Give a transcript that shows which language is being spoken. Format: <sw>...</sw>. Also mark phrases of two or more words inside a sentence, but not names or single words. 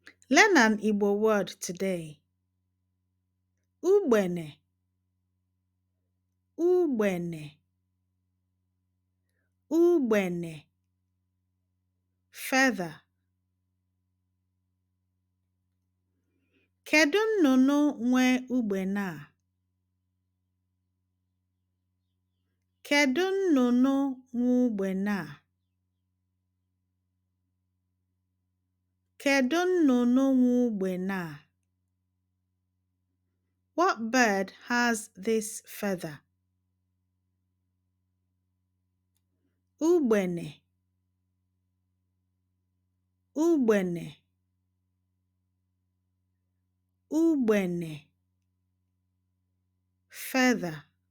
<en>Learn an Igbo word today.</en> <ig>Ugbene. Ugbene. Ugbene. Feather. Kedu nnụnụ nwe ugbene a? Kedu nnụnụ nwe ugbene a? Kedụ nnụnụ nwe ugbene a?</ig> <en>What bird has this feather?</en> <ig>Ugbene. Ugbene. ugbene, feather.</ig>